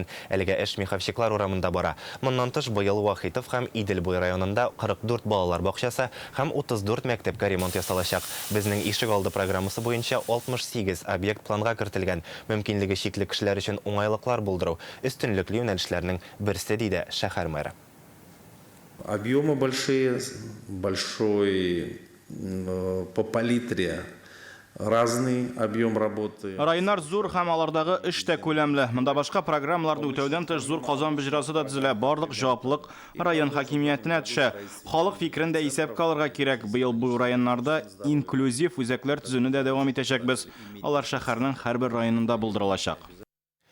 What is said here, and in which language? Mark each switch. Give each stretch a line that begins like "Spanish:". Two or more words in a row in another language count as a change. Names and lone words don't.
Tatar: Әлеге эш Михавчиклар урамында бара. Моннан тыш быел Вахитов һәм Идел буй районында 44 балалар бакчасы һәм 34 мәктәпкә ремонт ясалачак. Безнең ишек алды программасы буенча 68 объект планга кертелгән. Мөмкинлеге чикле кешеләр өчен уңайлыклар булдыру өстенлекле юнәлешләрнең берсе диде шәһәр мэры.
Russian: Объемы большие, большой по палитре. Разный объем работы.
Tatar: Районнар зур һәм алардагы эш тә күләмле. Монда башка программаларда үтәүдән тыш зур Казан боҗрасы да төзелә. Барлык җаваплык район хакимиятенә төшә. Халык фикерен дә исәпкә алырга кирәк. Быел бу районнарда инклюзив үзәкләр төзүне дә дәвам итәчәкбез. Алар шәһәрнең һәрбер районында булдырылачак.